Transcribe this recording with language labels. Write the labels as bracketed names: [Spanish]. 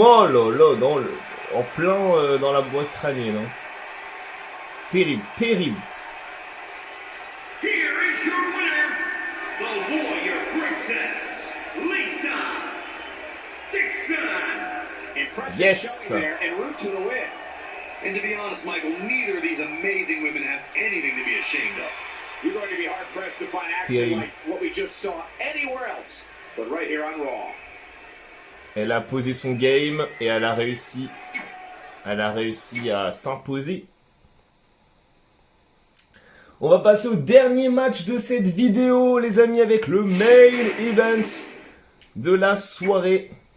[French] Oh là là, en plein dans la boîte crânienne. Hein. Terrible. [English] Here is your winner, the Warrior Princess, Lisa Dixon. Yes. There and root to the win. And to be honest, Michael, neither of these amazing women have anything to be ashamed of. You're going to be hard pressed to find action like what we just saw anywhere else, but right here on Raw. [French] Elle a posé son game et elle a réussi à s'imposer. On va passer au dernier match de cette vidéo, les amis, avec le main event de la soirée.